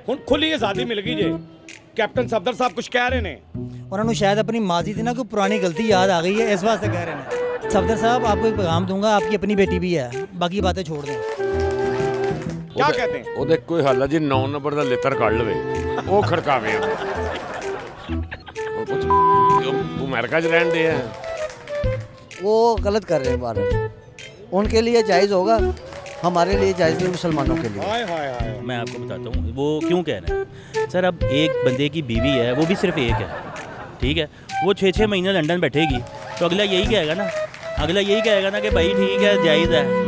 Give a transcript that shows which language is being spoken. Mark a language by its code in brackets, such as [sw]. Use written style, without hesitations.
[pa] ਹੁਣ ਖੁੱਲੀ ਆਜ਼ਾਦੀ ਮਿਲ ਗਈ ਜੇ ਕੈਪਟਨ ਸਫਦਰ ਸਾਹਿਬ ਕੁਝ ਕਹਿ ਰਹੇ ਨੇ ਉਹਨਾਂ ਨੂੰ [hi] ਸ਼ਾयद अपनी माजी थी ना कोई पुरानी गलती याद आ गई है इस वास्ते कह रहे हैं। सफदर साहब आपको एक पैगाम दूंगा, आपकी अपनी बेटी भी है, बाकी बातें छोड़ दें। क्या कहते हैं? [pa] ਉਹਦੇ ਕੋਈ ਹੱਲ ਹੈ ਜੀ 9 ਨੰਬਰ ਦਾ ਲਿੱਤਰ ਕੱਢ ਲਵੇ ਉਹ ਖੜਕਾਵੇ ਉਹ ਕੁਝ ਉਹ ਅਮਰੀਕਾ 'ਚ ਰਹਿਣ ਦੇ ਆ [hi] वो गलत कर रहे हैं भारत, उनके लिए जायज़ होगा, हमारे लिए जायज़ नहीं, मुसलमानों के लिए। हाय हाय हाय मैं आपको बताता हूँ वो क्यों कह रहे हैं। सर अब एक बंदे की बीवी है, वो भी सिर्फ एक है, ठीक है, वो 6-6 महीने लंदन बैठेगी तो अगला यही कहेगा ना, अगला यही कहेगा ना कि भाई ठीक है जायज़ है।